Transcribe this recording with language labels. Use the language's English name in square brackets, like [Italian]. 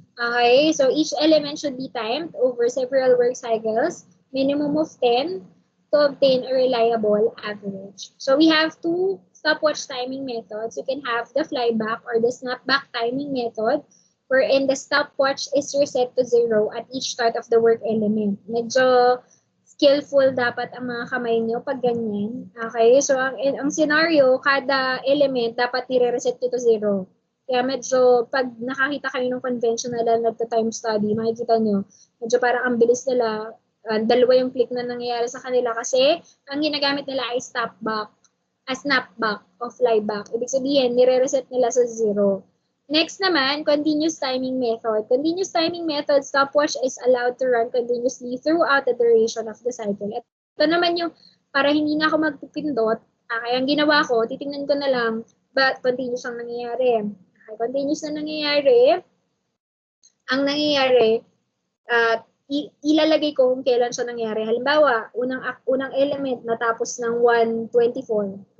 [English] Okay, so each element should be timed over several work cycles, minimum of 10 to obtain a reliable average. So we have two stopwatch timing methods. You can have the flyback or the snapback timing method, wherein the stopwatch is reset to 0 at each start of the work element. [Filipino] Medyo skillful dapat ang mga kamay nyo pag ganyan. Okay? So, ang scenario, kada element dapat nire-reset to 0. Kaya medyo, pag nakakita kayo ng conventional na nagta-time study, makikita nyo, medyo parang ang bilis nila, dalawa yung click na nangyayari sa kanila kasi ang ginagamit nila ay snapback o flyback. Ibig sabihin, nire-reset nila sa 0. [English] Next naman, continuous timing method. Continuous timing method, stopwatch is allowed to run continuously throughout the duration of the cycle. [Filipino] Ito naman yung para hindi na ako magpipindot, kaya ang ginawa ko, titingnan ko na lang, but continuous ang nangyayari. Okay, continuous na nangyayari. Ang nangyayari, ilalagay ko kung kailan siya nangyari. Halimbawa, unang element natapos ng 124.